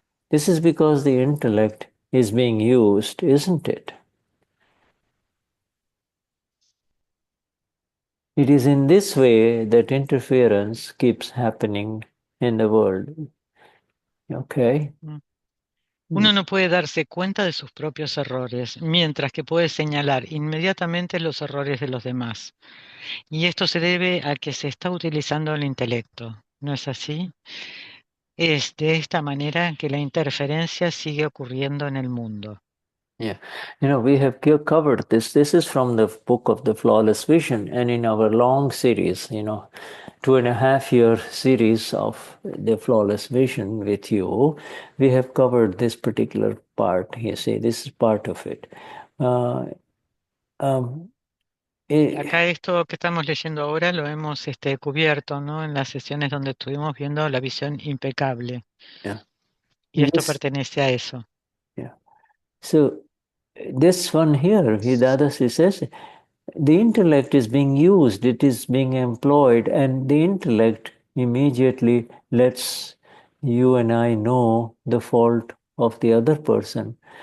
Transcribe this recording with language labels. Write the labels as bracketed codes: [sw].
[en] This is because the intellect is being used, isn't it? It is in this way that interference keeps happening in the world. Okay? [es] Uno no puede darse cuenta de sus propios errores, mientras que puede señalar inmediatamente los errores de los demás. Y esto se debe a que se está utilizando el intelecto, ¿no es así? Es de esta manera que la interferencia sigue ocurriendo en el mundo. [en] Yeah. We have covered this. This is from the book of the Flawless Vision. And in our long series, 2.5-year series of the Flawless Vision with you, we have covered this particular part. You see, this is part of it. [es] Acá esto que estamos leyendo ahora lo hemos cubierto, ¿no? En las sesiones donde estuvimos viendo la visión impecable. [en] Yeah. [es] Y esto pertenece a eso. [en] Yeah. So this one here, Dadashri says, the intellect is being used, it is being employed, and the intellect immediately lets you and I know the fault of the other person.